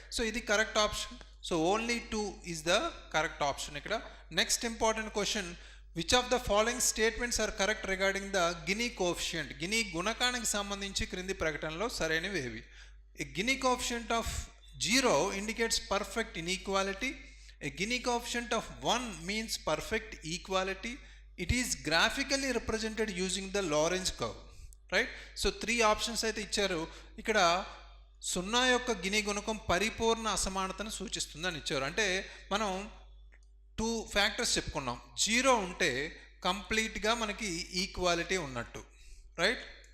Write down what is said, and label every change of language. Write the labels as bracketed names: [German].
[Telugu] So ఇది correct option. So [English] only 2 is the correct option [Telugu] ఇక్కడ. [English] Next important question, which of the following statements are correct regarding the Gini coefficient. [Telugu] Guinea గుణకానికి సంబంధించి క్రింది ప్రకటనలో సరైనవి ఏవి? [English] Gini coefficient of 0 indicates perfect inequality. A Gini coefficient of 1 means perfect equality. It is graphically represented using the Lorentz curve, right. So 3 options [Telugu] అయితే ఇచ్చారు. ఇక్కడ 0 యొక్క గిని గుణకం పరిపూర్ణ అసమానతను సూచిస్తుంది అని ఇచ్చారు. అంటే మనం 2 ఫ్యాక్టర్స్ చెప్పుకున్నాం. 0 ఉంటే కంప్లీట్గా మనకి ఈక్వాలిటీ ఉన్నట్టు, రైట్.